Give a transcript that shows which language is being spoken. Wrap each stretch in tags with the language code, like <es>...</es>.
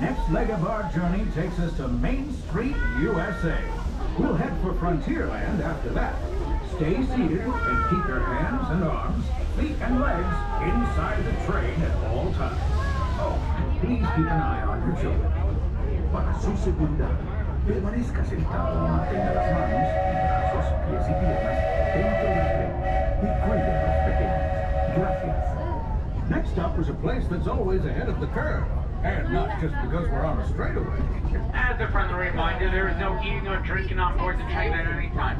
<en>Next leg of our journey takes us to Main Street, USA. We'll head for Frontierland after that. Stay seated and keep your hands and arms, feet and legs inside the train at all times. Oh, and please keep an eye on your children.</en> <es>Para su seguridad, permanezca sentado y mantenga las manos, brazos, pies y piernas dentro del tren y cuide a los pequeños. Gracias.</es> <en>Next up is a place that's always ahead of the curve. And not just because we're on a straightaway. As a friendly reminder, there is no eating or drinking on board the train at any time.</en>